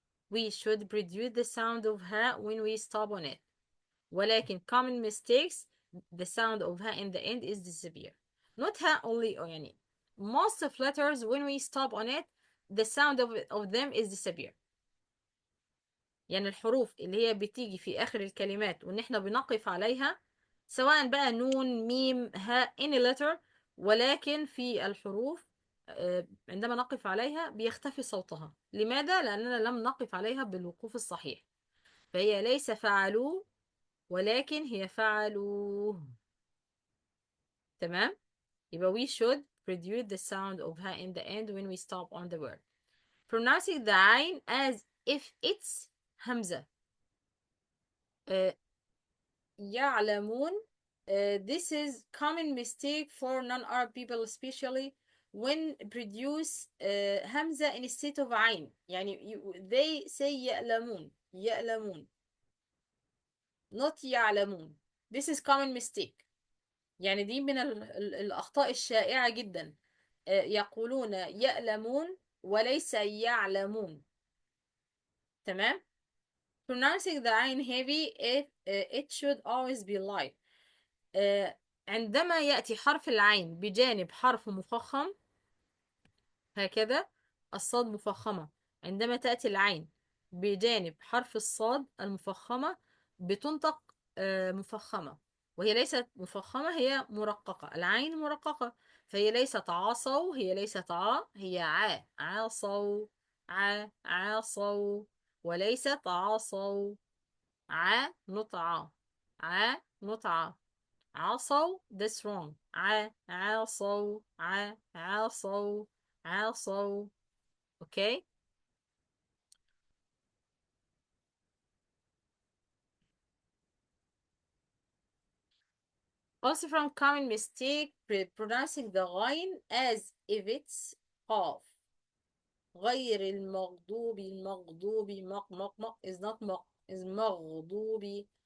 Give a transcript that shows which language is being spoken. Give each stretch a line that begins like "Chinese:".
English: We should produce the sound of ha when we stop on it. ولكن common mistakes, the sound of ha in the end is disappear. Not ha only, يعني most of letters when we stop on it, the sound of them is disappear.
Arabic: يعني الحروف اللي هي بتيجي في آخر الكلمات وإن إحنا بنقف عليها، سواء بقى نون ميم ها
English: any letter،
Arabic: ولكن في الحروف عندما نقف عليها بيختفي صوتها. لماذا؟ لأننا لم نقف عليها بالوقوف الصحيح. فهي ليس فعلوا ولكن هي فعلوه. تمام؟ يبقى
English: we should produce the sound of ha in the end when we stop on the word. Pronouncing the ain as if it's همزة. يعلمون. This is common mistake for non-Arab people especially when produce همزة instead of عين. يعني they say يألمون يألمون not يعلمون. This is common mistake.
Arabic: يعني دي من الأخطاء الشائعة جدا. يقولون يألمون وليس يعلمون. تمام.
English: pronouncing the عين heavy it should always be light.
Arabic: عندما يأتي حرف العين بجانب حرف مفخم هكذا الصاد مفخمة. عندما تأتي العين بجانب حرف الصاد المفخمة بتنطق مفخمة، وهي ليست مفخمة، هي مرققة. العين مرققة، فهي ليست عاصوا، هي ليست هي عاصوا عاصوا، وليست عاصوا. نطعة نطعة.
English: عصوا that's wrong.
Arabic: عاصوا عاصوا عاصوا. okay.
English: Also from common mistake pronouncing the غين as if it's قاف.
Arabic: غير المغضوب مق
English: is not
Arabic: مق is مغضوب.